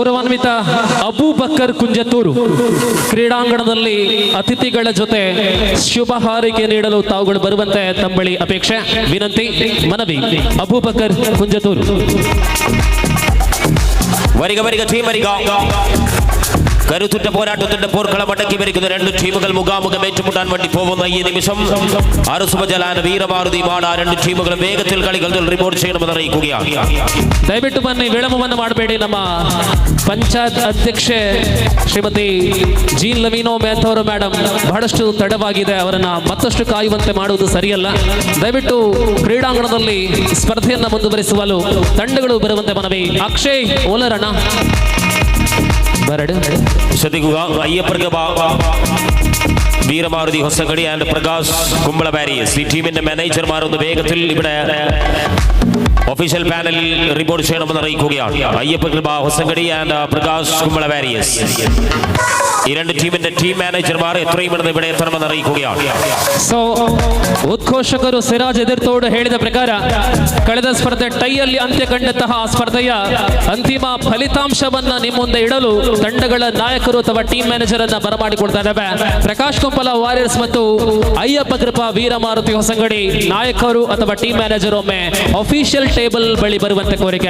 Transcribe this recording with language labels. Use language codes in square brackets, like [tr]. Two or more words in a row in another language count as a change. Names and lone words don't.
[kn] ಗೌರವಾನ್ವಿತ ಅಬೂಬಕ್ಕರ್ ಕುಂಜತ್ತೂರು ಕ್ರೀಡಾಂಗಣದಲ್ಲಿ ಅತಿಥಿಗಳ ಜೊತೆ ಶುಭ ಹಾರೈಕೆ ನೀಡಲು ತಾವುಗಳು ಬರುವಂತೆ ತಮ್ಮಳಿ ಅಪೇಕ್ಷೆ, ವಿನಂತಿ, ಮನವಿ. ಅಬೂಬಕ್ಕರ್ ಕುಂಜತ್ತೂರು. [ml] വരിക വരിക ടീം വരിക. കരുത്തുറ്റ പോരാട്ടത്തിന്റെ പോർക്കളം അടക്കി വരിക്കുന്ന രണ്ട് ടീമുകൾ മുഖാമുഖം ഏറ്റുമുട്ടാൻ വേണ്ടി പോകുന്ന ഈ നിമിഷം അറുസുമജലാന വീരമാരുതി മാട രണ്ട് ടീമുകളും വേഗത്തിൽ കളികൾ റിപ്പോർട്ട് ചെയ്യണമെന്ന് അറിയിക്കുകയാണ്. [kn] ದಯವಿಟ್ಟು ಬನ್ನಿ, ವಿಳಂಬವನ್ನು ಮಾಡಬೇಡಿ. ನಮ್ಮ ಪಂಚಾಯತ್ ಅಧ್ಯಕ್ಷೆ ಶ್ರೀಮತಿ ಜೀನ್ ಲವೀನೋ ಮೆಥೋರ್ ಮೇಡಮ್ ಬಹಳಷ್ಟು ತಡವಾಗಿದೆ, ಅವರನ್ನ ಮತ್ತಷ್ಟು ಕಾಯುವಂತೆ ಮಾಡುವುದು ಸರಿಯಲ್ಲ. ದಯವಿಟ್ಟು ಕ್ರೀಡಾಂಗಣದಲ್ಲಿ ಸ್ಪರ್ಧೆಯನ್ನ ಮುಂದುವರಿಸುವಲು ತಂಡಗಳು ಬರುವಂತೆ ಮನವಿ. [tcy] ಅಕ್ಷಯ್ ಓಲರಣ ಬರಡು [ml] ശ്രദ്ധിക്കുക. അയ്യപ്പർക്ക് വീരമാരുതി ഹൊസങ്കടി ആൻഡ് പ്രകാശ് കുമ്പള വാരിയേഴ്സ് ഈ ടീമിന്റെ മാനേജർമാർ ഒന്ന് വേഗത്തിൽ ഇവിടെ ഒഫീഷ്യൽ പാനലിൽ റിപ്പോർട്ട് ചെയ്യണമെന്ന് അറിയിക്കുകയാണ്. അയ്യപ്പ ഹൊസങ്കടി ആൻഡ് പ്രകാശ് കുമ്പള വാരിയേഴ്സ് ഈ രണ്ട് ടീമിന്റെ ടീം മാനേജർമാർ എത്രയും പെട്ടെന്ന് ഇവിടെ എത്തണമെന്ന് അറിയിക്കുകയാണ്. [kn] ಸೊ ಉದ್ಘೋಷಕರು ಸಿರಾಜ್ ಎದಿರ್ತೋಡು ಹೇಳಿದ ಪ್ರಕಾರ ಕಳೆದ ಸ್ಪರ್ಧೆ ಟೈಯಲ್ಲಿ ಅಂತ್ಯ ಕಂಡಂತಹ ಸ್ಪರ್ಧೆಯ ಅಂತಿಮ ಫಲಿತಾಂಶವನ್ನ ನಿಮ್ಮ ಮುಂದೆ ಇಡಲು ತಂಡಗಳ ನಾಯಕರು ಅಥವಾ [en] team manager [kn] ಅನ್ನ ಬರಮಾಡಿಕೊಳ್ತಾ ಇದ್ದಾವೆ. ಪ್ರಕಾಶ್ ಕೊಂಪಲ ವಾರಿಯರ್ಸ್ ಮತ್ತು ಅಯ್ಯಪ್ಪ ಕೃಪಾ ವೀರಮಾರುತಿ ಹೊಸಂಗಡಿ ನಾಯಕರು ಅಥವಾ [en] team manager [kn] ಒಮ್ಮೆ [en] official table [kn] ಬಳಿ ಬರುವಂತೆ ಕೋರಿಕೆ.